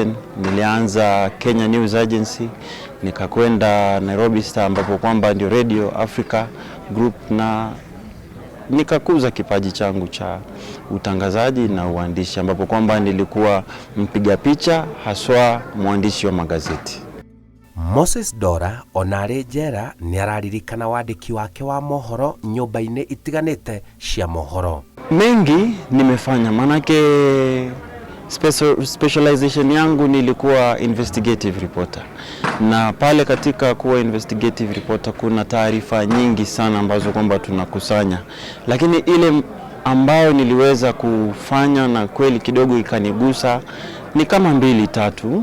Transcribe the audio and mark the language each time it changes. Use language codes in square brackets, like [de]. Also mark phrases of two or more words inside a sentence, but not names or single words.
[sw] Nilianza Kenya News Agency, nikakwenda Nairobi Star ambapo kwamba ndio Radio Africa Group, na nikakuza kipaji changu cha utangazaji na uandishi ambapo kwamba nilikuwa mpiga picha, haswa mwandishi wa magazeti. [ki] Moses Dola onarĩ njera nĩ araririkana wandĩki wake wa mohoro nyũmba-inĩ itiganĩte cia mohoro. [sw] Mengi nimefanya, manake specialization yangu nilikuwa [en] investigative reporter, [sw] na pale katika kuwa [en] investigative reporter [sw] kuna taarifa nyingi sana ambazo kwamba tunakusanya, lakini ile ambayo niliweza kufanya na kweli kidogo ikanigusa ni kama 2-3.